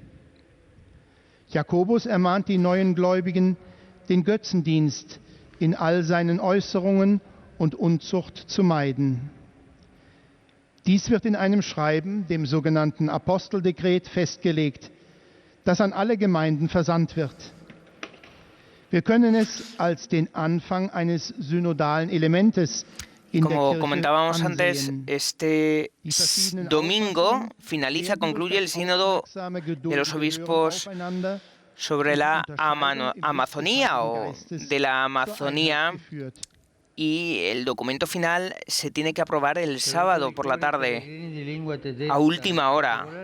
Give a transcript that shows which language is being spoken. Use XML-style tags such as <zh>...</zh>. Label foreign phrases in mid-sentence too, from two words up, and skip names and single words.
<de>Jakobus ermahnt die neuen Gläubigen, den Götzendienst in all seinen Äußerungen und Unzucht zu meiden. Dies wird in einem Schreiben, dem sogenannten Aposteldekret, festgelegt, das an alle Gemeinden versandt wird. Wir können es als den Anfang eines synodalen Elementes in der</de> <es>Como</es> <de>Kirche</de> <es>comentábamos antes,</es> <de>ansehen.</de> <es>este domingo concluye el sínodo de los obispos sobre la Amazonía o de la Amazonía, y el documento final se tiene que aprobar el sábado por la tarde, a última hora.</es>